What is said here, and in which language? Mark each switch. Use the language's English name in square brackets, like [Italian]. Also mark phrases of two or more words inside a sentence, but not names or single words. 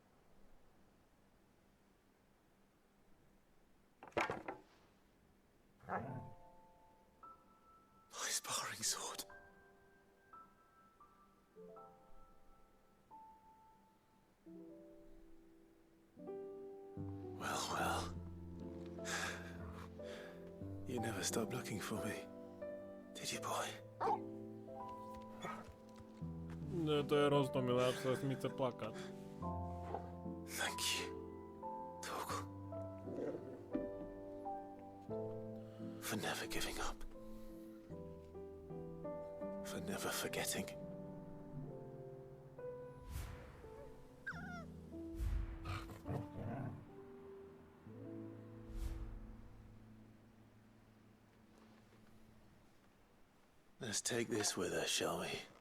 [English] My sparring sword. Well, well. You never stopped looking for me, did you, boy? [Slovak] Nie, to je roztomilé, až sa mi chce plakať. [English] Thank you, Torgal. For never giving up. For never forgetting. Let's take this with us, shall we?